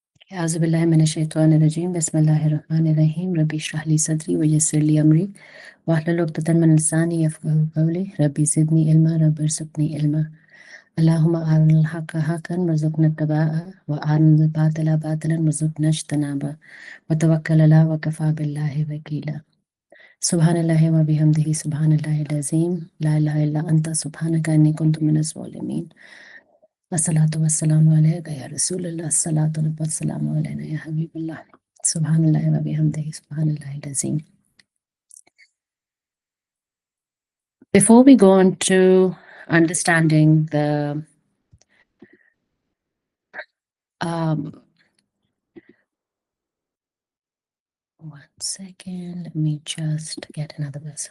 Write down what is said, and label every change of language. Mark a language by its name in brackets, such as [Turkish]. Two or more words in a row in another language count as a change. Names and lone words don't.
[Arabic] أعوذ بالله من الشيطان الرجيم. بسم الله الرحمن الرحيم. رب اشرح لي صدري ويسر لي أمري واحلل عقدة من لساني يفقهوا قولي. رب زدني علما، رب ارزقني علما. اللهم أرنا الحق حقا وارزقنا اتباعه وأرنا الباطل باطلا وارزقنا اجتنابه. وتوكل على وكفى بالله وكيلا. سبحان الله وبحمده سبحان الله العظيم. لا إله إلا أنت سبحانك إني كنت من الظالمين. والصلاة والسلام عليك يا رسول الله. الصلاة والسلام علينا يا حبيب الله. سبحان الله وبحمده سبحان الله العظيم. [English] Before we go on to understanding the one second, let me just get another verse.